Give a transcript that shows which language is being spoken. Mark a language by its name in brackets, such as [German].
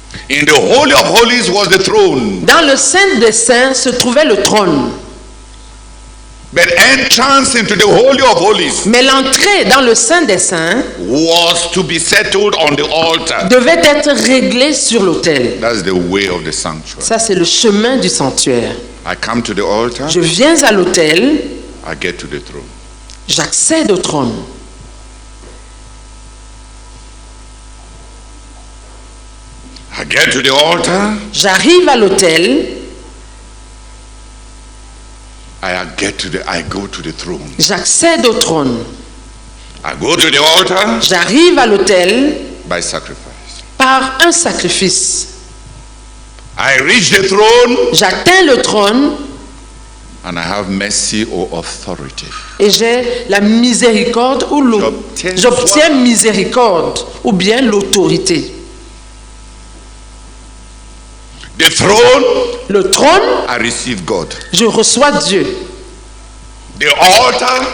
[English] In the Holy of Holies was the throne. [French] Dans le Saint des Saints se trouvait le trône. [English] But entrance into the Holy of Holies [French] Mais l'entrée dans le Saint des Saints [English] was to be settled on the altar. [French] devait être réglée sur l'autel. [English] That's the way of the sanctuary. [French] Ça, c'est le chemin du sanctuaire. [English] I come to the altar, [French] Je viens à l'autel, [English] I get to the throne. [French] j'accède au trône. [English] I get to the altar, [French] J'arrive à l'autel, [English] I go to the throne. [French] j'accède au trône. [English] I go to the altar [French] J'arrive à l'autel [English] by sacrifice. [French] par un sacrifice. [English] I reach the throne [French] J'atteins le trône [English] and I have mercy or authority. [French] et j'ai la miséricorde ou j'obtiens miséricorde ou bien l'autorité. [English] The throne, [French] Le trône, [English] I receive God. [French] je reçois Dieu. [English] The altar,